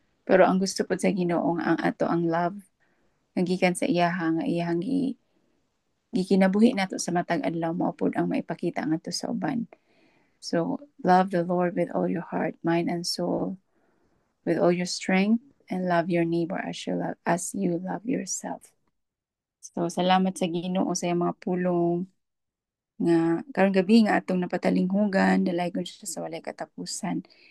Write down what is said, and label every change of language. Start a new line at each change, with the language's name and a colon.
Cebuano: Pero ang gusto pod sa Ginoo ang ato ang love nga gikan sa iyahang gikinabuhi nato sa matag adlaw mao pod ang maipakita ngadto sa uban.
English: So love the Lord with all your heart, mind and soul, with all your strength, and love your neighbor as you love yourself.
Cebuano: So salamat sa Ginoo sa iyang mga pulong nga karong gabi nga atong napatalinghugan, dalay ko siya sa walay katapusan.